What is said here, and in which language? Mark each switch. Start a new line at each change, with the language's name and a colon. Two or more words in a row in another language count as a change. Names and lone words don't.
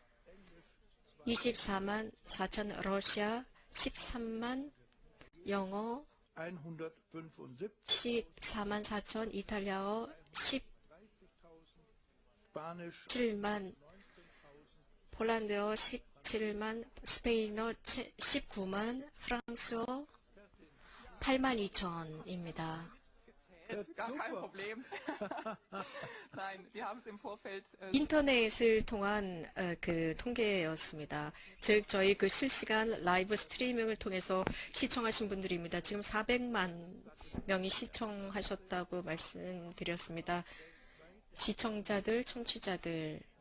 Korean: 24만 4천 러시아, 13만 영어, 14만 4천 이탈리아어, 17만 폴란드어, 17만 스페인어, 19만 프랑스어, 8만 2천입니다.
German: Gar kein Problem. Nein, wir haben es im Vorfeld.
Korean: 인터넷을 통한 그 통계였습니다. 즉 저희 그 실시간 라이브 스트리밍을 통해서 시청하신 분들입니다. 지금 400만 명이 시청하셨다고 말씀드렸습니다. 시청자들, 청취자들.